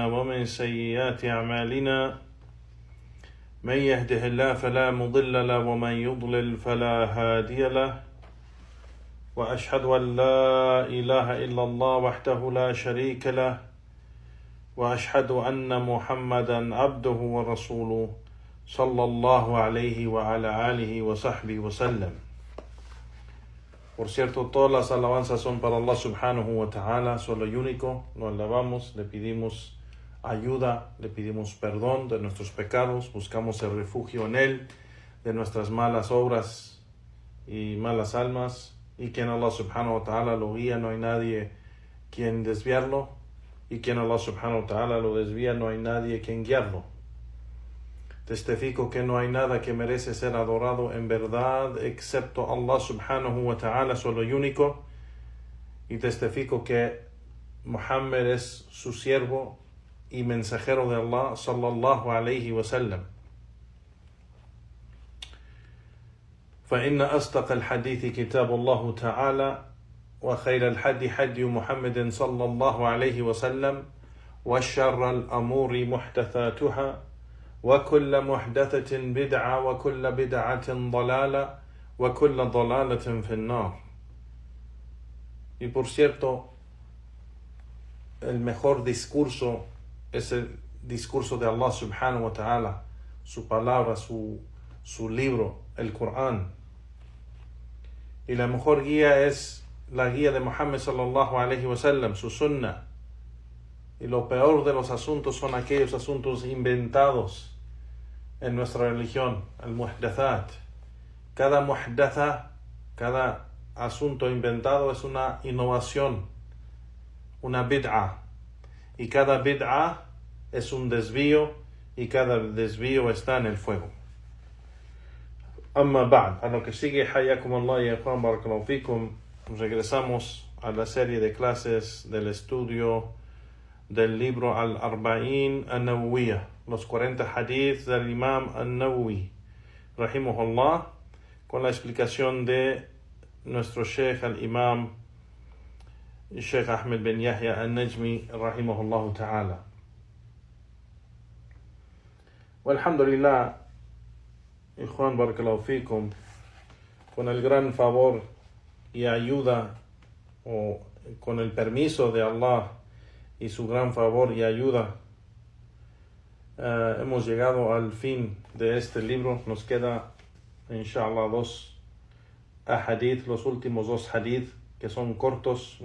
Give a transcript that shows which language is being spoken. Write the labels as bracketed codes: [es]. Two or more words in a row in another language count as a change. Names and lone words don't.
[ar] ومن سيئات أعمالنا من يهده الله فلا مضل له ومن يضلل فلا هادي له وأشهد أن لا إله إلا الله وحده لا شريك له وأشهد أن محمدا عبده ورسوله صلى الله عليه وعلى آله وصحبه وسلم. [es] Por cierto, todas las alabanzas son para Allah [ar] سبحانه وتعالى, [es] solo y único. Lo alabamos, le pedimos ayuda, le pedimos perdón de nuestros pecados, buscamos el refugio en Él, de nuestras malas obras y malas almas, y quien Allah [ar] سبحانه وتعالى [es] lo guía, no hay nadie quien desviarlo, y quien Allah [ar] سبحانه وتعالى [es] lo desvía, no hay nadie quien guiarlo. Testifico que no hay nada que merece ser adorado en verdad excepto Allah [ar] سبحانه وتعالى, [es] solo y único. Y testifico que Muhammad es su siervo y mensajero de Allah [ar] صلى الله عليه وسلم. فإن أصدق الحديث كتاب الله تعالى وخير الحدي حدي محمد صلى الله عليه وسلم وشر الأمور محدثاتها وكل محدثة بدعة وكل بدعة ضلالة وكل ضلالة في النار. [es] Y por cierto, el mejor discurso es el discurso de Allah [ar] سبحانه وتعالى, [es] su palabra, su libro, el Corán. Y la mejor guía es la guía de Muhammad [ar] صلى الله عليه وسلم, [es] su sunnah. Y lo peor de los asuntos son aquellos asuntos inventados en nuestra religión, el muhdathat. Cada muhdatha, cada asunto inventado es una innovación, una bid'a. Y cada bid'a es un desvío, y cada desvío está en el fuego. [ar] أما بعد, [es] a lo que sigue, [ar] حياكم الله [es] y [ar] إخوان، بارك الله فيكم, [es] regresamos a la serie de clases del estudio del libro Al-Arba'in An-Nawawiyah, los 40 hadith del Imam An-Nawawi, rahimahullah, con la explicación de nuestro Sheikh al-Imam Sheikh Ahmed bin Yahya An-Najmi, [ar] رحمه الله تعالى. والحمد لله، إخوان، بارك الله فيكم, [es] con el gran favor y ayuda, o con el permiso de Allah y su gran favor y ayuda, hemos llegado al fin de este libro. Nos queda, inshallah, dos hadith, los últimos dos hadith, que son cortos.